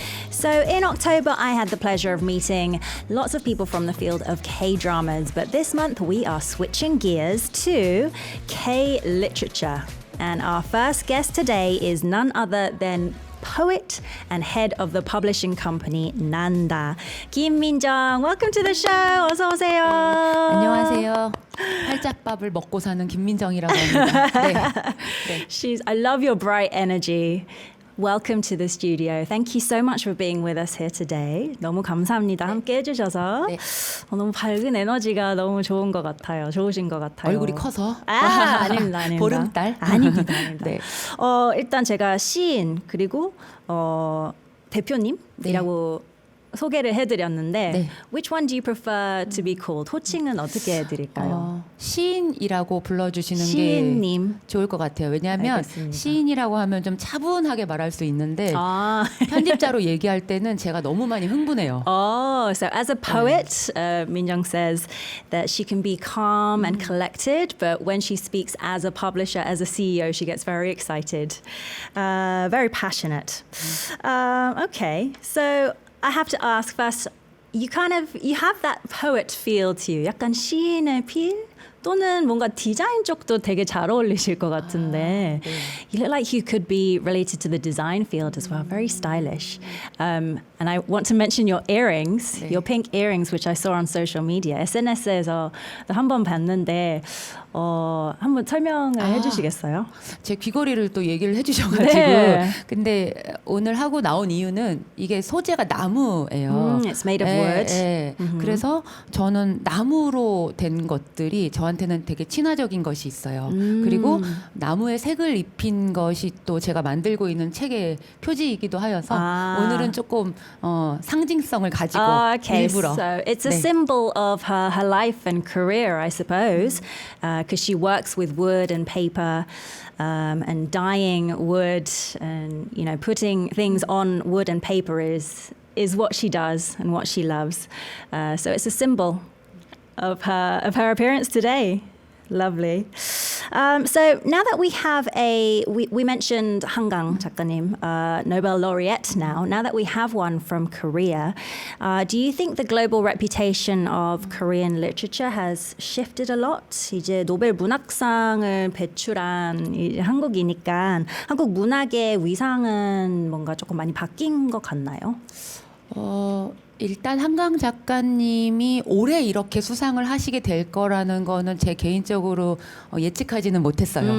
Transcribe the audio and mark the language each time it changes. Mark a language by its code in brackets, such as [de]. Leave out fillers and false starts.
[en] So in October, I had the pleasure of meeting lots of people from the field of K-dramas, but this month we are switching gears to K-literature. And our first guest today is none other than poet and head of the publishing company Nanda. 김민정, welcome to the show. [ko] 어서 오세요. 안녕하세요. 팔짝밥을 먹고 사는 김민정이라고 합니다. 네. 네. [en] I love your bright energy. Welcome to the studio. Thank you so much for being with us here today. [ko] 너무 감사합니다. 함께 해주셔서. 네. 너무 밝은 에너지가 너무 좋은 것 같아요. 좋으신 것 같아요. 얼굴이 커서? 아닙니다. 아닙니다. 보름달? 아닙니다. 아닙니다. 네. 일단 제가 시인 그리고 대표님이라고 소개를 해드렸는데 네. [en] Which one do you prefer to be called? [ko] 호칭은 어떻게 해드릴까요? 시인이라고 불러주시는 시인님. 게 좋을 것 같아요. 왜냐하면 알겠습니다. 시인이라고 하면 좀 차분하게 말할 수 있는데 편집자로 얘기할 때는 제가 너무 많이 흥분해요. [en] So as a poet, Minjung says that she can be calm and collected, but when she speaks as a publisher, as a CEO, she gets very excited, very passionate. Okay, so I have to ask first, you have that poet feel to you. [ko] 약간 시인의 필? 또는 뭔가 디자인 쪽도 되게 잘 어울리실 것 같은데 [en] you look like you could be related to the design field as well. Very stylish. And I want to mention your earrings, your pink earrings, which I saw on social media. [ko] SNS에서 한번 봤는데 한번 설명을 해주시겠어요? 제 귀걸이를 또 얘기를 해주셔가지고 네. 근데 오늘 하고 나온 이유는 이게 소재가 나무예요. It's made of wood. 예. 그래서 저는 나무로 된 것들이 저한테는 되게 친화적인 것이 있어요. 그리고 나무에 색을 입힌 것이 또 제가 만들고 있는 책의 표지이기도 하여서 오늘은 조금 상징성을 가지고 일부러. [en] So it's a [ko] 네. [en] symbol of her life and career, I suppose, because she works with wood and paper and dyeing wood and putting things on wood and paper is what she does and what she loves. So it's a symbol of her appearance today. Lovely. So now that we have we mentioned Hangang 작가님, Nobel laureate now. Now that we have one from Korea, do you think the global reputation of Korean literature has shifted a lot? [ko] 이제 노벨 문학상을 배출한 한국이니까 한국 문학의 위상은 뭔가 조금 많이 바뀐 것 같나요? 일단 한강 작가님이 올해 이렇게 수상을 하시게 될 거라는 거는 제 개인적으로 예측하지는 못했어요.